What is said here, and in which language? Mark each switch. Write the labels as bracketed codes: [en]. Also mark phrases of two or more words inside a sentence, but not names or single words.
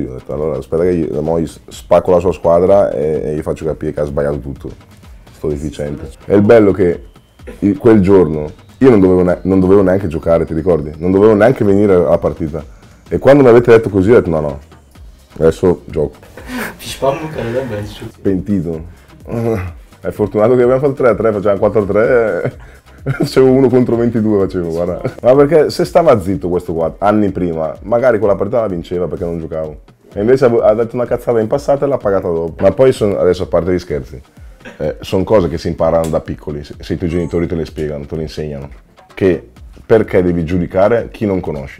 [it] Ho detto, allora aspetta che io spacco la sua squadra e gli faccio capire che ha sbagliato tutto, sto deficiente. È il bello che quel giorno io non dovevo neanche giocare, ti ricordi? Non dovevo neanche venire alla partita. E quando mi avete detto così ho detto no, adesso gioco. [tr] Pişman mı kaleden bence çok. [it] Pentito. È fortunato che abbiamo fatto 3-3, facevamo 4-3, facevo 1 contro 22, facevo, guarda. Ma perché se stava zitto questo qua, anni prima, magari quella partita la vinceva perché non giocavo. E invece ha detto una cazzata in passato e l'ha pagata dopo. Ma poi adesso a parte gli scherzi, sono cose che si imparano da piccoli, se i tuoi genitori te le spiegano, te le insegnano, che perché devi giudicare chi non conosci.